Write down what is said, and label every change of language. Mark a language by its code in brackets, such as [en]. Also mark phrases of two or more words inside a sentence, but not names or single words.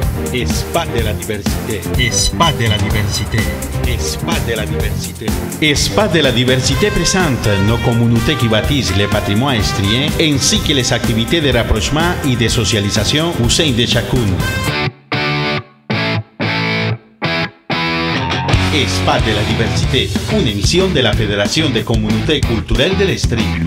[it] Spa della diversità. Spa della diversità. Spa della diversità. [fr] Spa de la diversité présente nos communautés qui bâtissent le patrimoine estrien ainsi que les activités de rapprochement et de socialisation au sein de chacune. Spa de la diversité, une émission de la Fédération des communautés culturelles de l'Estrie.